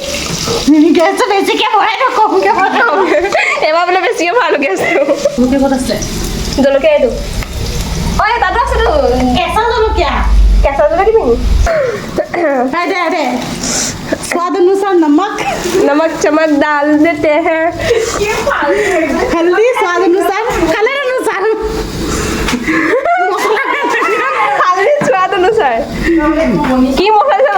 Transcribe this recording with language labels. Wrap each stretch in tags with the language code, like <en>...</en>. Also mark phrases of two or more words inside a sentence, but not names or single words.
<as>এবাৰ বোলে বেছিকে ভৰালো গেছটো। জলকীয়া এইটো তাতো আছেতো কেঁচা জলকীয়া দিবি নি?</as> <hi>स्वाद अनुसार नमक चमक डाल देते हैं, हल्दी स्वाद अनुसार, कलर अनुसार, हल्दी स्वाद अनुसार। की मसाला</hi>